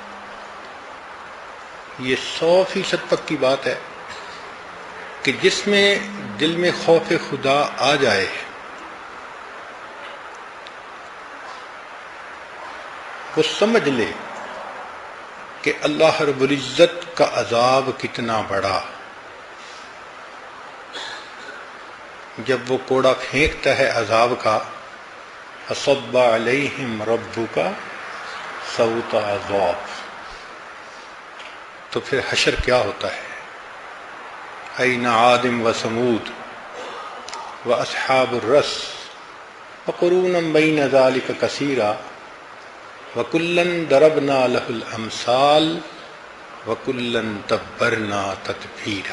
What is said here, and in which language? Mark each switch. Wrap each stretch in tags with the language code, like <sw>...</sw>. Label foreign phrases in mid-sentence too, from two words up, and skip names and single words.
<ur>یہ 100% پکی بات ہے کہ جس میں دل میں خوف خدا آ جائے وہ سمجھ لے کہ اللہ رب العزت کا عذاب کتنا بڑا۔ جب وہ کوڑا پھینکتا ہے عذاب کا،</ur> <ar>فصب علیہم ربک صوت عذاب،</ar> <ur>تو پھر حشر کیا ہوتا ہے؟</ur> <ar>این عاد و ثمود و اصحاب الرس وقرون بین ذلک کثیرا وکلا ضربنا له الامثال وکلا تبرنا تتبیرا۔</ar>